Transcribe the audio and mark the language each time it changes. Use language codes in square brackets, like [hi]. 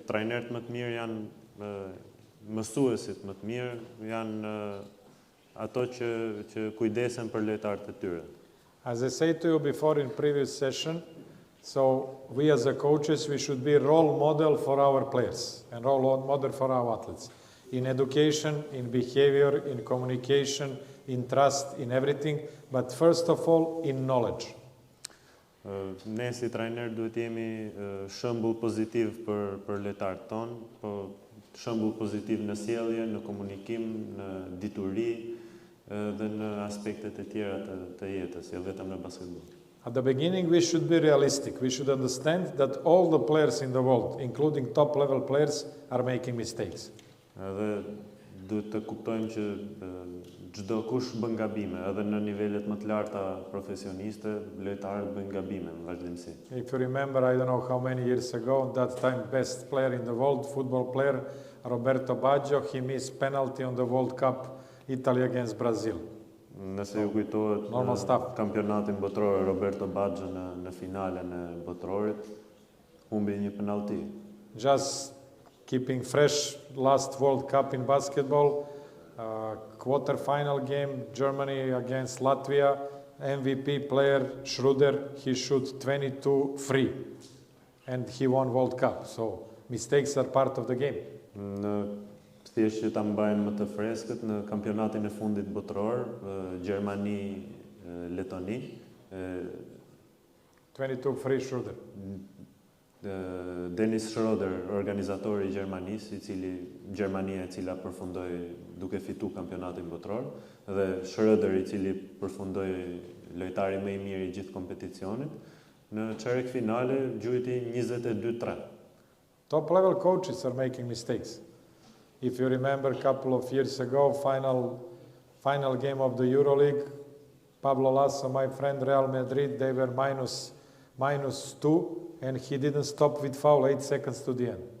[sq] Trajnerët më të mirë janë mësuesit më të mirë, janë ato që kujdesen për lojtarët e tyre. [en] As I said to you before in previous session, so we as a coaches, we should be role model for our players and role model for our athletes. In education, in behavior, in communication, in trust, in everything, but first of all, in knowledge. [sq] Ne si trajner duhet jemi shembull pozitiv për lojtarët tonë, po shembull pozitiv në sjellje, në komunikim, në dituri dhe në aspektet e tjera të jetës, jo vetëm në basketbol. [en] At the beginning, we should be realistic. We should understand that all the players in the world, including top-level players, are making mistakes. [sq] Edhe duhet të kuptojmë që çdo kush bën gabime, edhe në nivelet më të larta profesioniste, lojtarët bëjnë gabime në vazhdimsi. [en] If you remember, I don't know how many years ago, that time best player in the world, football player, Roberto Baggio, he missed penalty on the World Cup, Italy against Brazil. [sq] Nëse ju kujtohet kampionatin botror, Roberto Baggio në finalen e botrorit, humbi një penalti. [en] Just keeping fresh last World Cup in basketball, quarter-final game, Germany against Latvia, MVP player Schroeder, he shot 22 free, and he won World Cup. So mistakes are part of the game. [sq] Në thjesht që ta mbajmë më të freskët, në kampionatin e fundit botror, Gjermani-Letoni, [en] 22 free Schroeder. [sq] Dennis Schroeder, organizatori i Gjermanisë, Gjermania e cila përfundoi duke fitu kampionatin botror, dhe Schroeder i cili përfundoi lojtari më i mirë i gjithë kompeticionit, në çerek finale gjujti 22-3. [en] Top level coaches are making mistakes. If you remember a couple of years ago, final game of the EuroLeague, Pablo Lasso, my friend, Real Madrid, they were -2, and he didn't stop with foul 8 seconds to the end.